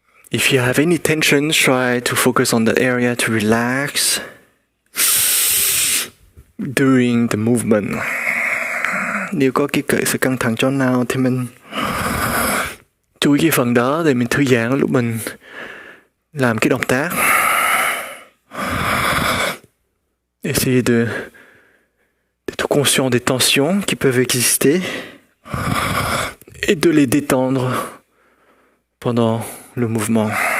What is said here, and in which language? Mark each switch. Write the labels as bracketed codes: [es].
[en] If you have any tension, try to focus on the area to relax during the movement. [vi] Nếu có sự căng thẳng chỗ nào thì mình chú ý cái phần đó để mình thư giãn lúc mình làm cái động tác. [fr] Essayez d'être conscient des tensions qui peuvent exister et de les détendre pendant le mouvement.